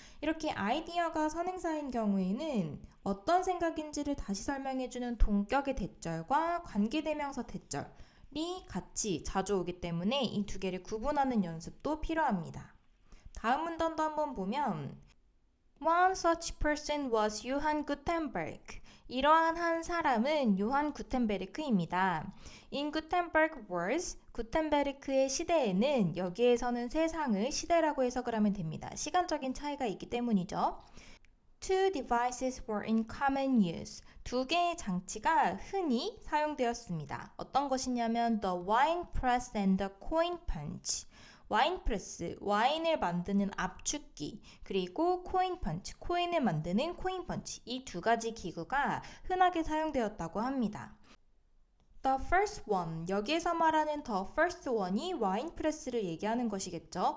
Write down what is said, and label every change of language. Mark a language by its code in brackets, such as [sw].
[ko] 이렇게 아이디어가 선행사인 경우에는 어떤 생각인지를 다시 설명해주는 동격의 대절과 관계대명사 대절이 같이 자주 오기 때문에 이 두 개를 구분하는 연습도 필요합니다. 다음 문단도 한번 보면 [en] One such person was 요한 구텐베르크. [ko] 이러한 한 사람은 요한 구텐베르크입니다. [en] In Gutenberg wars, [ko] 구텐베르크의 시대에는 여기에서는 세상을 시대라고 해석을 하면 됩니다. 시간적인 차이가 있기 때문이죠. [en] Two devices were in common use. [ko] 두 개의 장치가 흔히 사용되었습니다. 어떤 것이냐면 [en] the wine press and the coin punch. [ko] 와인 프레스, 와인을 만드는 압축기, 그리고 코인 펀치, 코인을 만드는 코인 펀치. 이 두 가지 기구가 흔하게 사용되었다고 합니다. [en] The first one, [ko] 여기에서 말하는 [en] the first one이 [ko] 와인 프레스를 얘기하는 것이겠죠.